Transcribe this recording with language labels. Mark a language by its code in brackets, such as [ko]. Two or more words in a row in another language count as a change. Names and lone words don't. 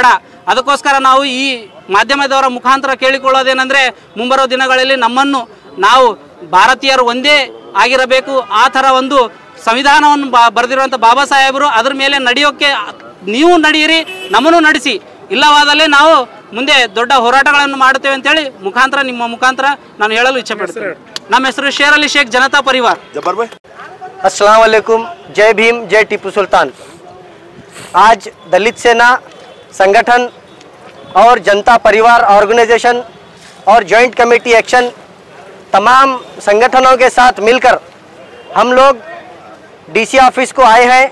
[kn] ಅದಕ್ಕೋಸ್ಕರ ನಾವು ಈ ಮಾಧ್ಯಮದವರ ಮುಖಾಂತರ ಕೇಳಿಕೊಳ್ಳೋದೇನೆಂದರೆ, ಮುಂಬರೋ ದಿನಗಳಲ್ಲಿ ನಮ್ಮನ್ನು ನಾವು ಭಾರತೀಯರು ಒಂದೇ ಆಗಿರಬೇಕು. ಆ ಥರ ಒಂದು ಸಂವಿಧಾನವನ್ನು ಬರೆದಿರುವಂಥ ಬಾಬಾ ಸಾಹೇಬರು, ಅದ್ರ ಮೇಲೆ ನಡೆಯೋಕ್ಕೆ ನೀವು ನಡೆಯಿರಿ, ನಮ್ಮನ್ನು ನಡೆಸಿ. ಇಲ್ಲವಾದಲ್ಲಿ ನಾವು ಮುಂದೆ ದೊಡ್ಡ ಹೋರಾಟಗಳನ್ನು ಮಾಡುತ್ತೇವೆ ಅಂತೇಳಿ ನಿಮ್ಮ ಮುಖಾಂತರ ನಾನು ಹೇಳಲು ಇಚ್ಛೆ ಪಡ್ತೇನೆ. ನಮ್ಮ ಹೆಸರು ಶೇರ್ ಅಲಿ ಶೇಖ್, ಜನತಾ ಪರಿವಾರ. [ar] السلام عليكم, [hi] जय भीम, जय टीपू सुल्तान। आज दलित सेना संगठन और जनता परिवार ऑर्गेनाइजेशन और [en] joint committee action [hi] तमाम संगठनों के साथ मिलकर हम लोग [en] DC office [hi] को आए हैं।